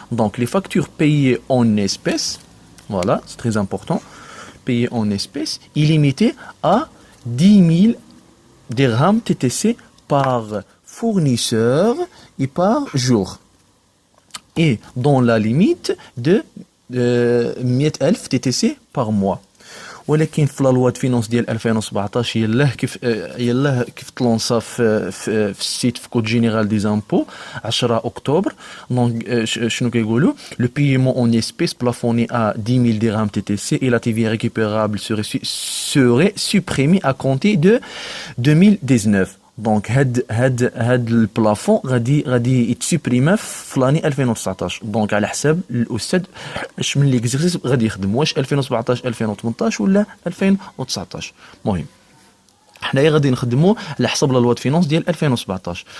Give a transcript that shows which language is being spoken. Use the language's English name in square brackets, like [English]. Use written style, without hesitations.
[French] Donc, les factures payées en espèces, voilà, c'est très important, payées en espèces, illimitées à 10 000 dirhams TTC par fournisseur et par jour. Et dans la limite de 100,000 TTC par mois. [Arabic] ولكن في [French] لا لوا د فينانس [Arabic] ديال 2017 يلاه كيف تلونسا في السيت في [French] كود جينيرال دي زامبو [Arabic] 10 اكتوبر. دونك شنو كيقولوا [French] لو بايمون اون اسبيس بلافوني ا 10,000 dirhams TTC et la TVA récupérable serait supprimée à compter de 2019. [Arabic] دونك هاد البلافون غادي يتسوبريما في لاني 2019. دونك على حساب الاستاذ اش من ليكزيرسيس غادي يخدم، واش 2017 2018 ولا 2019. المهم حنايا غادي نخدموا على حساب [French] لا لوا د فينانس [Arabic] ديال 2017.